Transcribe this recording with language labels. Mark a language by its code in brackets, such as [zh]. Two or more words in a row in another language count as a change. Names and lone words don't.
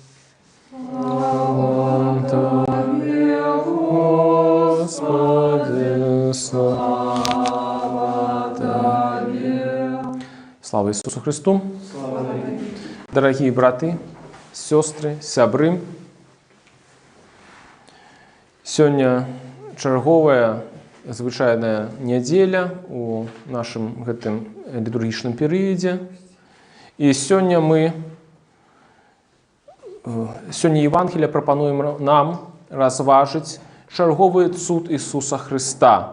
[ru] Слава Тебе, Господи, слава Тебе. [uk] Слава Ісусу Христу! [ru] Дорогие браты, сестры, [be] сябры, сёння чарговая звычайная нядзеля у нашым гэтым літургічным перыядзе. І сёння Евангелие прапануем нам разважыць чарговы цуд Ісуса Христа.